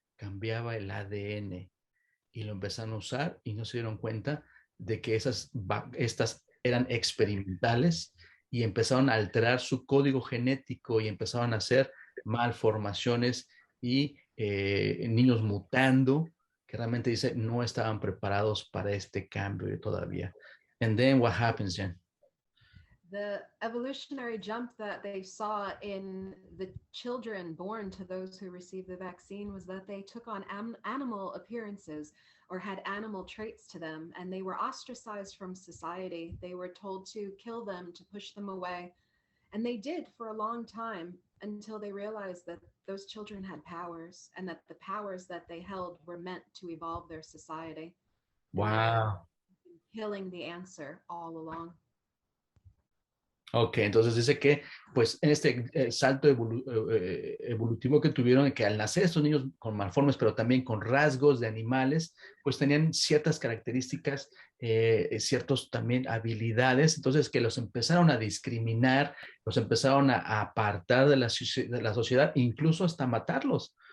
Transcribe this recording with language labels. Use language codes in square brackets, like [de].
[es] Cambiaba el ADN, y lo empezaron a usar y no se dieron cuenta de que estas eran experimentales, y empezaron a alterar su código genético y empezaron a hacer malformaciones y niños mutando, que realmente dice no estaban preparados para este cambio todavía. [en] And then what happens, Jen? The evolutionary jump that they saw in the children born to those who received the vaccine was that they took on animal appearances or had animal traits to them, and they were ostracized from society. They were told to kill them, to push them away. And they did for a long time until they realized that those children had powers and that the powers that they held were meant to evolve their society. And that Wow. killing the answer all along. [es] Ok, entonces dice que, pues, en este salto evolutivo que tuvieron, que al nacer estos niños con malformes, pero también con rasgos de animales, pues tenían ciertas características, ciertos también habilidades, entonces que los empezaron a discriminar, los empezaron a apartar de la sociedad, incluso hasta matarlos.